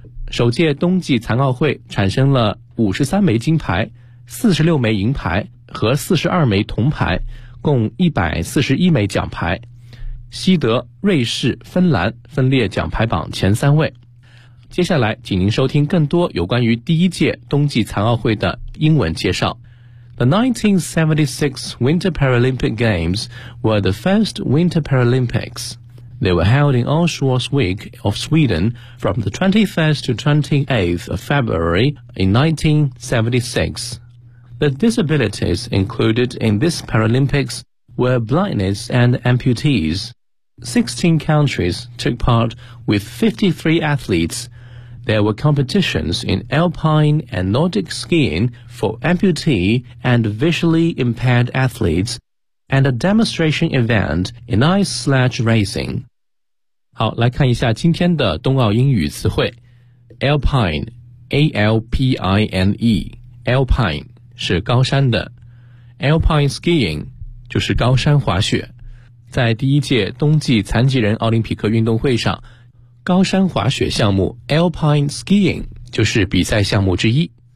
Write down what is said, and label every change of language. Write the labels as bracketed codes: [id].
[zh] 首届冬季残奥会产生了53枚金牌、46枚银牌和42枚铜牌，共141枚奖牌。西德、瑞士、芬兰分列奖牌榜前三位。接下来请您收听更多有关于第一届冬季残奥会的英文介绍。 [en] The 1976 Winter Paralympic Games were the first Winter Paralympics. They were held in Allsportsvik of Sweden from the 21st to 28th of February in 1976. The disabilities included in this Paralympics were blindness and amputees. 16 countries took part with 53 athletes. There were competitions in alpine and Nordic skiing for amputee and visually impaired athletes, and a demonstration event in ice sledge racing. [zh] 好，来看一下今天的冬奥英语词汇。 Alpine, A-L-P-I-N-E, Alpine 是高山的。 Alpine skiing 就是高山滑雪。在第一届冬季残疾人奥林匹克运动会上，高山滑雪项目 Alpine Skiing 就是比赛项目之一。